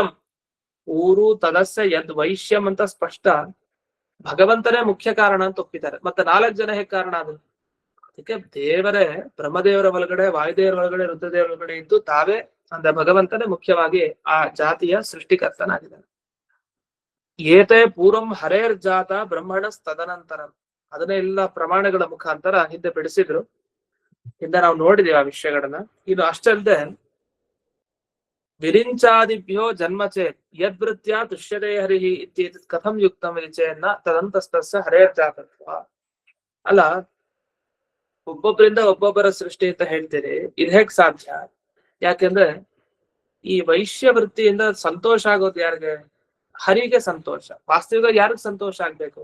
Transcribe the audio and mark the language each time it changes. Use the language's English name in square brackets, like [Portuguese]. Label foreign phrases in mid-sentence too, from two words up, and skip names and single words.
[Sanskrit] ಊರು ತದಸ್ಯ ಯದ್ ವೈಶ್ಯಂ [Kannada] ಅಂತ ಸ್ಪಷ್ಟ. ಭಗವಂತನೇ ಮುಖ್ಯ ಕಾರಣ ಅಂತ ಒಪ್ಪಿದ್ದಾರೆ. ಮತ್ತೆ 4 ಜನ ಹೇಗೆ ಕಾರಣ ಅದು? ಅದಕ್ಕೆ ದೇವರೇ ಬ್ರಹ್ಮದೇವರ ಒಳಗಡೆ, ವಾಯುದೇವರ ಒಳಗಡೆ, ರುದ್ರದೇವರ ಒಳಗಡೆ ಇದ್ದು ತಾವೇ ಅಂದ್ರೆ ಭಗವಂತನೇ ಮುಖ್ಯವಾಗಿ ಆ ಜಾತಿಯ ಸೃಷ್ಟಿಕರ್ತನಾಗಿದ್ದಾನೆ. [Sanskrit] ಏತೇ ಪೂರ್ವಂ ಹರೇರ್ ಜಾತ ಬ್ರಹ್ಮಣ ತದನಂತರ. [Kannada] ಅದನ್ನೇ ಎಲ್ಲ ಪ್ರಮಾಣಗಳ ಮುಖಾಂತರ ಹಿಂದೆ ಬಿಡಿಸಿದ್ರು. ಹಿಂದೆ ನಾವು ನೋಡಿದೀವಿ ಆ ವಿಷಯಗಳನ್ನ. ಇನ್ನು ಅಷ್ಟಲ್ಲದೆ [Sanskrit] ವಿರಿಂಚಾದಿಭ್ಯೋ ಜನ್ಮಚೇತ್ ಯದ್ವೃತ್ಯ ತುಷ್ಯತೆ ಹರಿಹಿ ಇತ್ಯೇತತ್ ಕಥಂ ಯುಕ್ತಂ ವಿಚಯನ್ನ ತದಂತಸ್ತಸ್ಯ ಹರೇರ್ ಜಾತತ್ವ. [Kannada] ಅಲ್ಲ, ಒಬ್ಬೊಬ್ಬರಿಂದ ಒಬ್ಬೊಬ್ಬರ ಸೃಷ್ಟಿ ಅಂತ ಹೇಳ್ತೀರಿ, ಇದು ಹೇಗ್ ಸಾಧ್ಯ? ಯಾಕೆಂದ್ರೆ ಈ ವೈಶ್ಯ ವೃತ್ತಿಯಿಂದ ಸಂತೋಷ ಆಗೋದು ಯಾರಿಗೆ? ಹರಿಗೆ ಸಂತೋಷ. ವಾಸ್ತವಿಕವಾಗಿ ಯಾರಿಗೆ ಸಂತೋಷ ಆಗ್ಬೇಕು?